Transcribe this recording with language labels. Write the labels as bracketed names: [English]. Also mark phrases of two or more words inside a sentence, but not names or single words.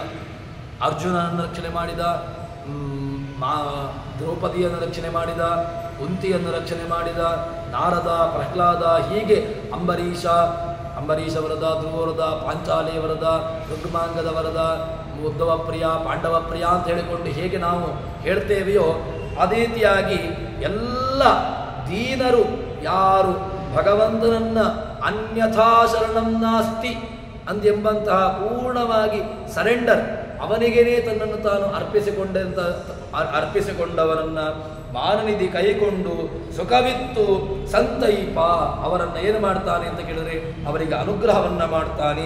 [Kannada] ಅರ್ಜುನನನ್ನು ರಕ್ಷಣೆ ಮಾಡಿದ, ದ್ರೌಪದಿಯನ್ನು ರಕ್ಷಣೆ ಮಾಡಿದ, ಕುಂತಿಯನ್ನು ರಕ್ಷಣೆ ಮಾಡಿದ, ನಾರದ, ಪ್ರಹ್ಲಾದ, ಹೀಗೆ ಅಂಬರೀಷ ವರದ, ಧ್ರುವರದ, ಪಾಂಚಾಲಿ ವರದ, ರುಗ್ಮಾಂಗದ ವರದ, ಉದ್ಧವ ಪ್ರಿಯ, ಪಾಂಡವ ಪ್ರಿಯ ಅಂತ ಹೇಳಿಕೊಂಡು ಹೇಗೆ ನಾವು ಹೇಳ್ತೇವೆಯೋ ಅದೇ ರೀತಿಯಾಗಿ ಎಲ್ಲ ದೀನರು ಯಾರು ಭಗವಂತನನ್ನ [Sanskrit] ಅನ್ಯಥಾ ಶರಣಂ ನಾಸ್ತಿ [Kannada] ಅಂದೆಂಬಂತಹ ಪೂರ್ಣವಾಗಿ ಸರೆಂಡರ್ ಅವನಿಗೇನೇ ತನ್ನನ್ನು ತಾನು ಅರ್ಪಿಸಿಕೊಂಡವರನ್ನ ಮಾನನಿಧಿ ಕೈಕೊಂಡು ಸುಖವಿತ್ತು ಸಂತೈಪ ಅವರನ್ನು ಏನು ಮಾಡ್ತಾನೆ ಅಂತ ಕೇಳಿದ್ರೆ ಅವರಿಗೆ ಅನುಗ್ರಹವನ್ನ ಮಾಡ್ತಾನೆ.